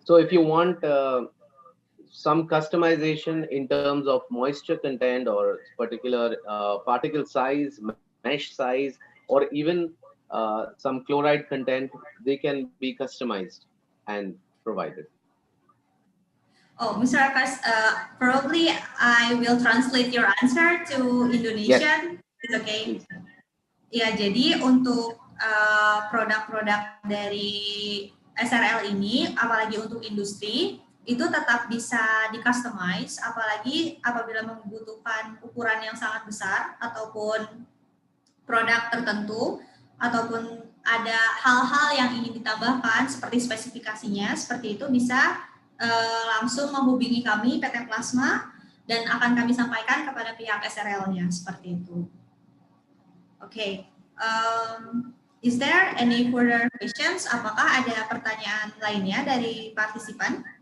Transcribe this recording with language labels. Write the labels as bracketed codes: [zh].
[en] So if you want some customization in terms of moisture content or particular particle size, mesh size, or even some chloride content, they can be customized and provided. Oh, Mr. Akash, probably I will translate your answer to Indonesian. Yes. It's okay. Please. [id] Ya, jadi untuk produk-produk dari SRL ini, apalagi untuk industri, itu tetap bisa di-customize, apalagi apabila membutuhkan ukuran yang sangat besar, ataupun produk tertentu, ataupun ada hal-hal yang ingin ditambahkan, seperti spesifikasinya, seperti itu bisa langsung menghubungi kami, PT Plasma, dan akan kami sampaikan kepada pihak SRL-nya, seperti itu. [en] Okay. Is there any further questions? [id] Apakah ada pertanyaan lainnya dari partisipan?